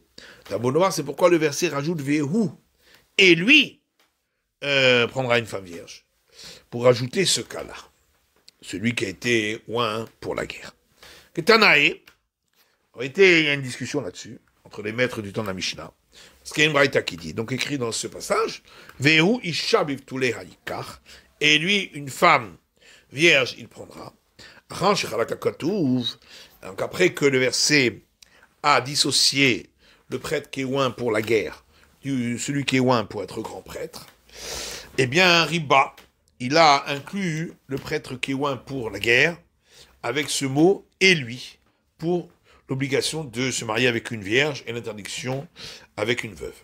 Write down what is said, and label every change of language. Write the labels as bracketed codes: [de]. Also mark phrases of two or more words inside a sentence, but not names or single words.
[fr] C'est pourquoi le verset rajoute Vehu, et lui prendra une femme vierge, pour ajouter ce cas-là, celui qui a été oint pour la guerre. Ketanae, en réalité, il y a une discussion là-dessus, entre les maîtres du temps de la Mishnah, parce qu'il y a une braïta qui dit, donc écrit dans ce passage, [he] והוא אשה בבתוליה יקח, [fr] et lui, une femme vierge, il prendra. Donc après que le verset a dissocié le prêtre qui est oint pour la guerre, celui qui est oint pour être grand prêtre, eh bien, Riba, il a inclus le prêtre qui est oint pour la guerre, avec ce mot, et lui, pour l'obligation de se marier avec une vierge et l'interdiction avec une veuve.